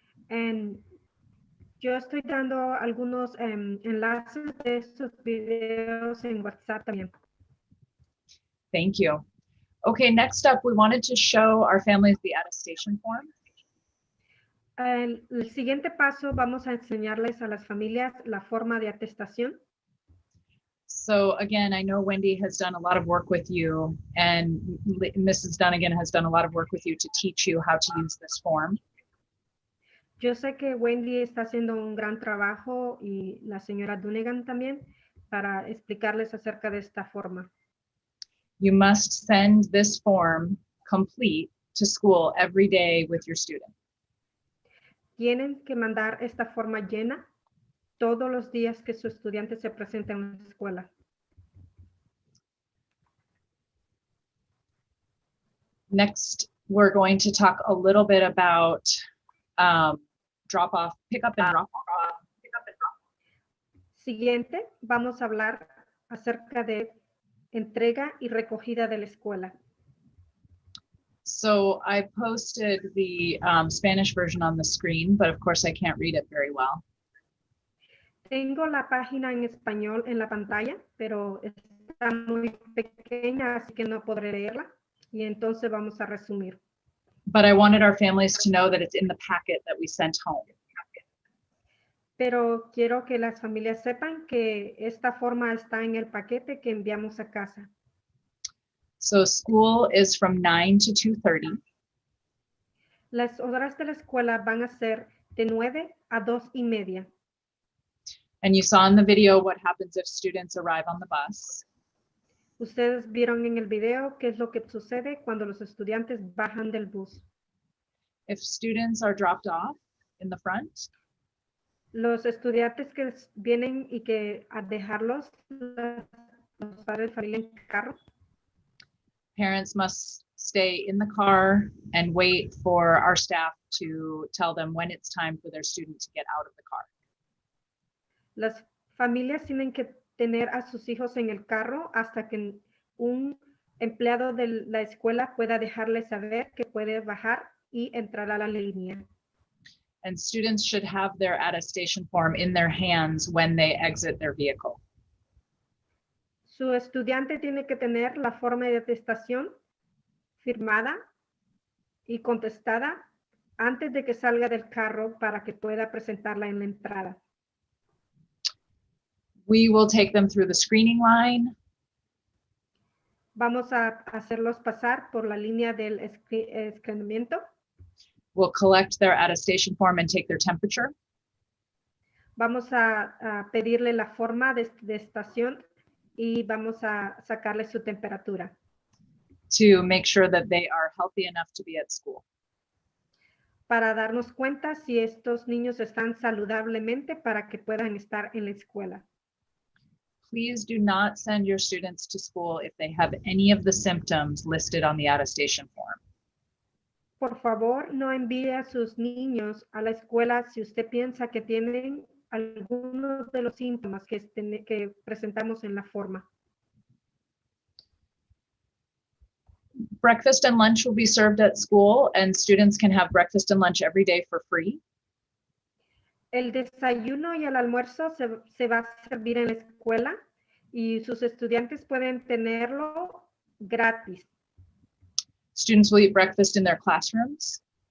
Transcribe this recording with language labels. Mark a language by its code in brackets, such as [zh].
[en] And [es] yo estoy dando algunos enlaces de estos videos en WhatsApp también. [en] Thank you. Okay, next up, we wanted to show our families the attestation form. [es] El siguiente paso, vamos a enseñarles a las familias la forma de atestación. [en] So again, I know Wendy has done a lot of work with you, and Mrs. Dunnigan has done a lot of work with you to teach you how to use this form. [es] Yo sé que Wendy está haciendo un gran trabajo y la señora Dunnigan también para explicarles acerca de esta forma. [en] You must send this form complete to school every day with your student. [es] Tienen que mandar esta forma llena todos los días que su estudiante se presenta en la escuela. [en] Next, we're going to talk a little bit about drop off, pick up and drop off. [es] Siguiente, vamos a hablar acerca de entrega y recogida de la escuela. [en] So I posted the Spanish version on the screen, but of course I can't read it very well. [es] Tengo la página en español en la pantalla, pero está muy pequeña, así que no podré leerla. Y entonces vamos a resumir. [en] But I wanted our families to know that it's in the packet that we sent home. [es] Pero quiero que las familias sepan que esta forma está en el paquete que enviamos a casa. [en] So school is from 9 to 2:30. [es] Las horas de la escuela van a ser de 9 a 2:30. [en] And you saw in the video what happens if students arrive on the bus. [es] Ustedes vieron en el video qué es lo que sucede cuando los estudiantes bajan del bus. [en] If students are dropped off in the front, [es] Los estudiantes que vienen y que a dejarlos, los padres de familia en carro, [en] parents must stay in the car and wait for our staff to tell them when it's time for their student to get out of the car. [es] las familias tienen que tener a sus hijos en el carro hasta que un empleado de la escuela pueda dejarles saber que puede bajar y entrar a la línea. [en] And students should have their attestation form in their hands when they exit their vehicle. [es] Su estudiante tiene que tener la forma de atestación firmada y contestada antes de que salga del carro para que pueda presentarla en la entrada. [en] We will take them through the screening line. [es] Vamos a hacerlos pasar por la línea del escreenamiento. [en] We'll collect their attestation form and take their temperature. [es] Vamos a pedirle la forma de estación y vamos a sacarle su temperatura [en] to make sure that they are healthy enough to be at school. [es] para darnos cuenta si estos niños están saludablemente para que puedan estar en la escuela. [en] Please do not send your students to school if they have any of the symptoms listed on the attestation form. [es] Por favor, no envíe a sus niños a la escuela si usted piensa que tienen algunos de los síntomas que presentamos en la forma. [en] Breakfast and lunch will be served at school, and students can have breakfast and lunch every day for free. [es] El desayuno y el almuerzo se va a servir en la escuela y sus estudiantes pueden tenerlo gratis. [en] Students will eat breakfast in their classrooms.